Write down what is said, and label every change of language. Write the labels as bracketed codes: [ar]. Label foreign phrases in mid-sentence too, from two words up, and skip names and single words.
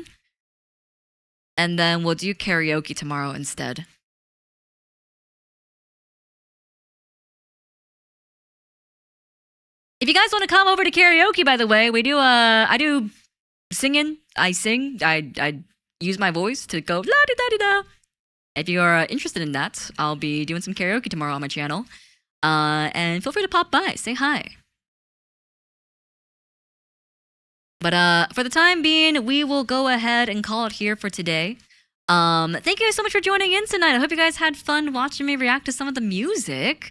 [en] And then we'll do karaoke tomorrow instead. If you guys want to come over to karaoke, by the way, we do I do singing. I sing. I use my voice to go la di da di da. If you are interested in that, I'll be doing some karaoke tomorrow on my channel. And feel free to pop by, say hi. But for the time being, we will go ahead and call it here for today. Thank you guys so much for joining in tonight. I hope you guys had fun watching me react to some of the music.